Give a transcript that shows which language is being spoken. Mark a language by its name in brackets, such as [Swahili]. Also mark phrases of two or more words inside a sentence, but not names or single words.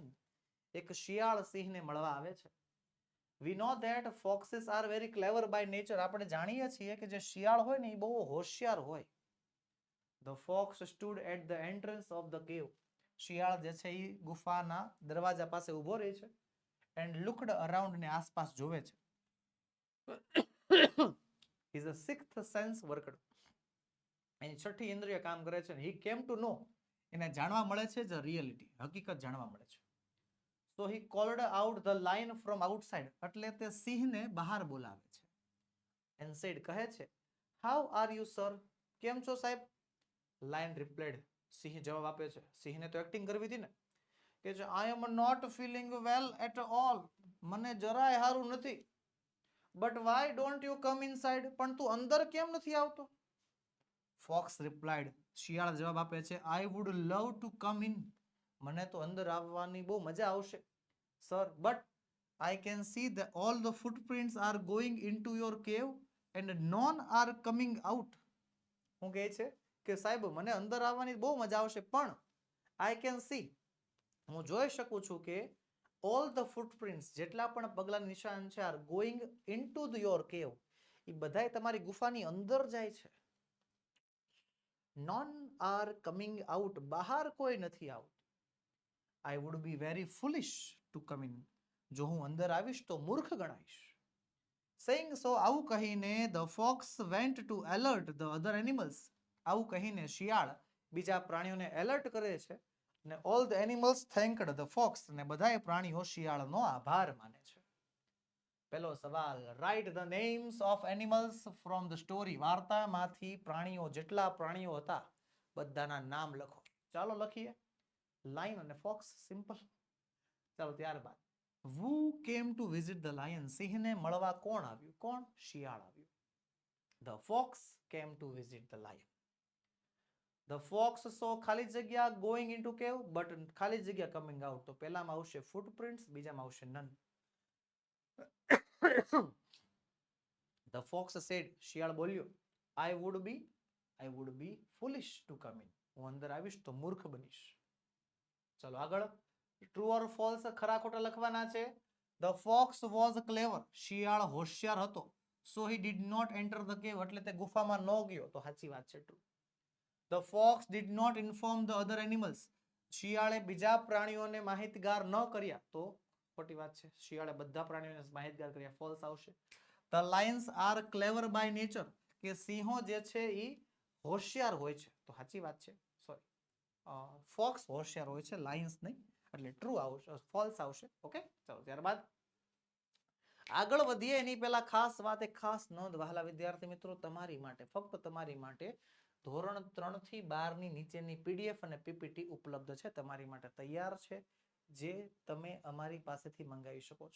[Gujarati] એક શિયાળ સિંહને મળવા આવે છે. [English] we know that foxes are very clever by nature. [Gujarati] આપણે જાણીએ છીએ કે જે શિયાળ હોય ને એ બહુ હોશિયાર હોય. [English] the fox stood at the entrance of the cave. [Gujarati] શિયાળ જે છે એ ગુફાના દરવાજા પાસે ઊભો રહે છે [English] and looked around [Gujarati] ને આસપાસ જોવે છે. [English] his sixth sense worked. [Gujarati] એની છઠ્ઠી ઇન્દ્રિય કામ કરે છે. [English] he came to know, [Gujarati] એને જાણવા મળે છે [English] the reality, [Gujarati] હકીકત જાણવા મળે છે. [English] so he called out the lion from outside. [Gujarati] એટલે તે સિંહને બહાર બોલાવે છે. [English] and said, [Gujarati] કહે છે [English] how are you sir? [Gujarati] કેમ છો સાહેબ? [English] lion replied. [Gujarati] સિંહ જવાબ આપે છે. સિંહને તો એક્ટિંગ કરવી હતી ને, કે છે [English] I am not feeling well at all. [Gujarati] મને જરાય સારું નથી. [English] but why don't you come inside? [Gujarati] પણ તું અંદર કેમ નથી આવતો? [English] fox replied. [Gujarati] શિયાળ જવાબ આપે છે [English] I would love to come in. [Gujarati] મને તો અંદર આવવાની બહુ મજા આવશે [English] sir, but I can see that all the footprints are going into your cave and none are coming out. [Gujarati] હું કહે છે કે સાહેબ મને અંદર આવવાની બહુ મજા આવશે, પણ [English] I can see, [Gujarati] હું જોઈ શકું છું કે [English] all the footprints, [Gujarati] જેટલા પણ પગલાં નિશાન છે, [English] are going into your cave. [Gujarati] એ બધાય તમારી ગુફાની અંદર જાય છે. [English] none are coming out. [Gujarati] બહાર કોઈ નથી આવતું. [English] I would be very foolish to come in. [Gujarati] જો હું અંદર આવીશ તો મૂર્ખ ગણાઈશ. [English] saying so, [Gujarati] આવું કહીને [English] the fox went to alert the other animals. [Gujarati] આવું કહીને શિયાળ બીજા પ્રાણીઓને એલર્ટ કરે છે અને [English] all the animals thanked the fox. [Gujarati] અને બધાય પ્રાણીઓ શિયાળનો આભાર માને છે. પહેલો સવાલ, [English] write the names of animals from the story. [Gujarati] વાર્તામાંથી પ્રાણીઓ, જેટલા પ્રાણીઓ હતા બધાના નામ લખો. ચાલો લખીએ. લાયન અને ફોક્સ, સિમ્પલ. ચાલો ત્યારબાદ [English] who came to visit the lion. [Gujarati] સિંહને મળવા કોણ આવ્યું? કોણ? શિયાળ આવ્યું. [English] the fox came to visit the lion. the fox saw [Gujarati] ખાલી જગ્યા [English] going into cave, but [Gujarati] ખાલી જગ્યા [English] coming out. [Gujarati] તો પહેલામાં આવશે footprints, બીજામાં આવશે none. [English] the fox said, [Gujarati] શિયાળ બોલ્યો [English] I would be foolish to come in. [Gujarati] હું અંદર આવીશ તો મૂર્ખ બનીશ. ચલો આગળ. [English] true or false, [Gujarati] ખરા ખોટા લખવાના છે. [English] the fox was clever. [Gujarati] શિયાળ હોશિયાર હતો. [English] so he did not enter the cave. [Gujarati] એટલે તે ગુફામાં ન ગયો. તો સાચી વાત છે, ટ્રુ. [English] the fox did not inform the other animals. [Gujarati] શિયાળે બીજા પ્રાણીઓને માહિતગાર ન કર્યા. તો ખોટી વાત છે. શિયાળે બધા પ્રાણીઓને માહિતગાર કર્યા. ફોલ્સ આવશે. [English] the lions are clever by nature. [Gujarati] કે સિંહો જે છે એ હોશિયાર હોય છે. તો સાચી વાત છે. સોરી, ફોક્સ હોશિયાર હોય છે, લાયન્સ નહીં. એટલે ટ્રુ આવશે, ફોલ્સ આવશે. ઓકે, ચાલો ત્યારબાદ આગળ વધીએ એની પહેલા ખાસ વાત, એક ખાસ નોંધ વહાલા વિદ્યાર્થી મિત્રો, તમારી માટે, ફક્ત તમારી માટે ધોરણ 3 થી 12 ની નીચેની પીડીએફ અને પીપીટી ઉપલબ્ધ છે, તમારી માટે તૈયાર છે, જે તમે અમારી પાસેથી મંગાવી શકો છો.